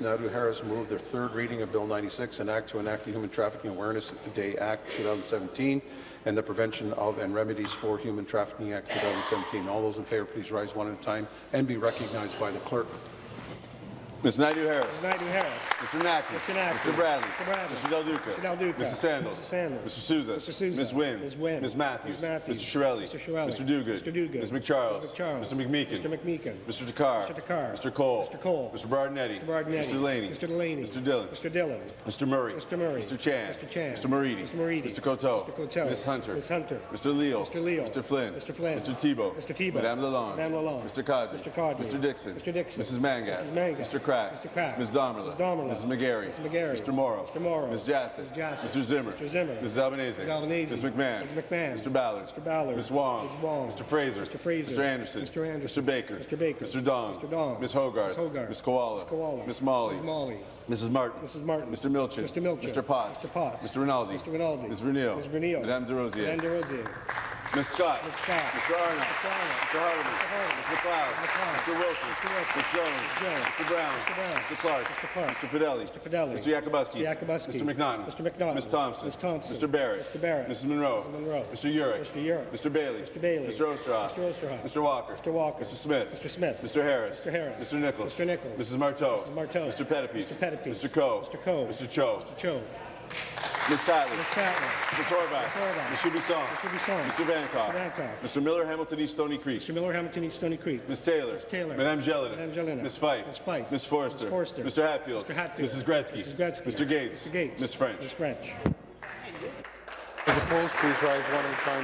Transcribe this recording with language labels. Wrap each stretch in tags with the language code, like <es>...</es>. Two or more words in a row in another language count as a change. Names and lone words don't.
<en>Naidu-Harris moved the third reading of Bill 96, an act to enact the Human Trafficking Awareness Day Act 2017 and the Prevention of and Remedies for Human Trafficking Act 2017. All those in favour, please rise one at a time and be recognized by the clerk. Ms. Naidu-Harris. Ms. Naidu-Harris. Mr. Naki. Mr. Naki. Mr. Bradley. Mr. Bradley. Mr. Del Duca. Mr. Del Duca. Mrs. Sandals. Mrs. Sandals. Mr. Sousa. Mr. Sousa. Ms. Wynne. Ms. Wynne. Ms. Matthews. Ms. Matthews. Mr. Shirelli. Mr. Shirelli. Mr. Duguid. Mr. Duguid. Ms. McCharles. Ms. McCharles. Mr. McMeekin. Mr. McMeekin. Mr. Takar. Mr. Takar. Mr. Cole. Mr. Cole. Mr. Bardinetti. Mr. Bardinetti. Mr. Delaney. Mr. Delaney. Mr. Dillon. Mr. Dillon. Mr. Murray. Mr. Murray. Mr. Chan. Mr. Chan. Mr. Moridi. Mr. Moridi. Mr. Coteau. Mr. Coteau. Ms. Hunter. Ms. Hunter. Mr. Leal. Mr. Leal. Mr. Flynn. Mr. Flynn. Mr. Thibeault. Mr. Thibeault. Madame Lalonde. Madame Lalonde. Mr. Cadre. Mr. Cadre. Mr. Dixon. Mr. Dixon. Mrs. Mangat. Mrs. Mangat. Mr. Crack. Mr. Crack. Ms. Damerla. Ms. Damerla. Mrs. McGarry. Mr. McGarry. Mr. Morrow. Mr. Morrow. Ms. Jassy. Ms. Jassy. Mr. Zimmer. Mr. Zimmer. Mrs. Albanese. Mrs. Albanese. Ms. McMahon. Ms. McMahon. Mr. Ballard. Mr. Ballard. Ms. Wong. Ms. Wong. Mr. Fraser. Mr. Fraser. Mr. Anderson. Mr. Anderson. Mr. Baker. Mr. Baker. Mr. Dong. Mr. Dong. Ms. Hogarth. Ms. Hogarth. Ms. Koala. Ms. Koala. Ms. Molly. Ms. Molly. Mrs. Martin. Mrs. Martin. Mr. Milchin. Mr. Milchin. Mr. Potts. Mr. Potts. Mr. Rinaldi. Mr. Rinaldi. Ms. Vernile. Ms. Vernile. Madame Des Rosiers. Madame Des Rosiers. Ms. Scott. Ms. Scott. Mr. Arnott. Mr. Arnott. Mr. Hardeman. Mr. McLeod. Mr. Wilson. Ms. Jones. Mr. Brown. Mr. Clark. Mr. Fidelli. Mr. Yakubuski. Mr. McNaughton. Ms. Thompson. Mr. Barrett. Mrs. Monroe. Mr. Urick. Mr. Bailey. Mr. Osterhoff. Mr. Walker. Mr. Smith. Mr. Harris. Mr. Nichols. Mrs. Marteau. Mr. Pettipies. Mr. Coe. Mr. Cho. Ms. Sadler. Ms. Horvath. Mr. Bisson. Mr. Vankov. Mr. Miller, Hamilton East Stony Creek. Mr. Miller, Hamilton East Stony Creek. Ms. Taylor. Madame Jelena. Ms. Fife. Ms. Forster. Mr. Hatfield. Mrs. Gretzky. Mr. Gates. Ms. French. Those opposed, please rise one at a time.</en>